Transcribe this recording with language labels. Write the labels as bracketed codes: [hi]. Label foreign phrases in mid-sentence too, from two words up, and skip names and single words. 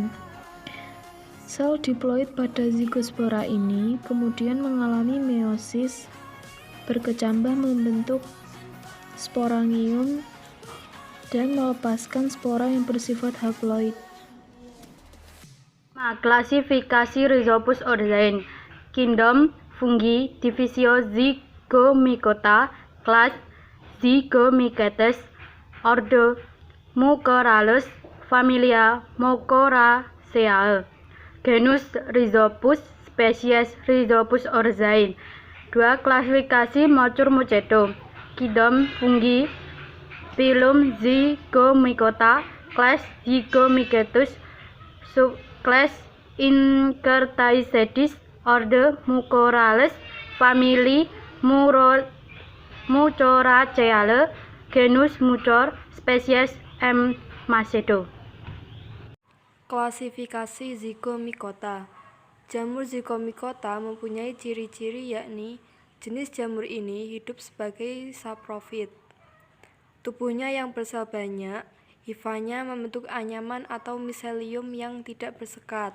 [id] Sel diploid pada zigospora ini kemudian mengalami meiosis, berkecambah membentuk sporangium dan melepaskan spora yang bersifat haploid. Klasifikasi Rhizopus orzae. Kingdom Fungi, Divisio Zygomicota, Class Zygomicethes, Ordo Mucorales, Familia Mucoraceae, Genus Rhizopus, Spesies Rhizopus orzae. 2. Klasifikasi Mocur-Mucedo. Kingdom Fungi, Phylum Zygomicota, Class Zygomicethes, Subclass Incertaesedis, Ordo Mucorales, Family Mucoraceae, Genus Mucor, Spesies M. macedo. Klasifikasi Zygomicota. Jamur Zygomicota mempunyai ciri-ciri yakni jenis jamur ini hidup sebagai saprofit. Tubuhnya yang bersel banyak, hifanya membentuk anyaman atau miselium yang tidak bersekat.